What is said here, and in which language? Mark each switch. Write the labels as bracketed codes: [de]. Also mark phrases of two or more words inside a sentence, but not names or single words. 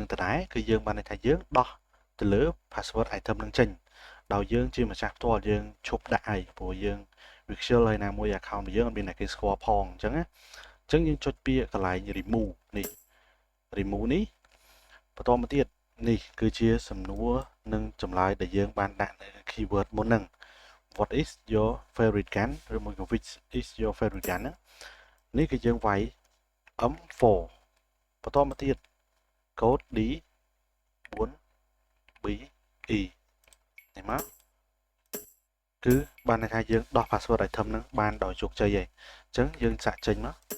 [km] នឹងដដែលគឺយើងបានន័យថាយើងដោះទៅលើ [en] password item [km] នឹងចេញដោយយើងជាម្ចាស់ផ្ទាល់យើងឈប់ដាក់ឲ្យព្រោះយើងវា ខ្ជិលហើយណាមួយ account របស់យើងអត់មានអ្នកគេស្គាល់ផងអញ្ចឹងណាអញ្ចឹងយើងចុចពាក្យកន្លែង remove នេះ remove នេះបន្ត មកទៀតនេះគឺជាសំណួរនិងចម្លើយដែលយើងបានដាក់នៅ keyword មុនហ្នឹង [en] what is your favorite gun [km] ឬមួយក៏ [en] which is your favorite gun [km] ហ្នឹងនេះគឺយើងវាយ M4 បន្តមកទៀត code D 4 B E នេះមកគឺបានន័យថាយើងដោះ [en] password item [km] ហ្នឹងបានដោយជោគជ័យហើយអញ្ចឹងយើងសាកចេញមក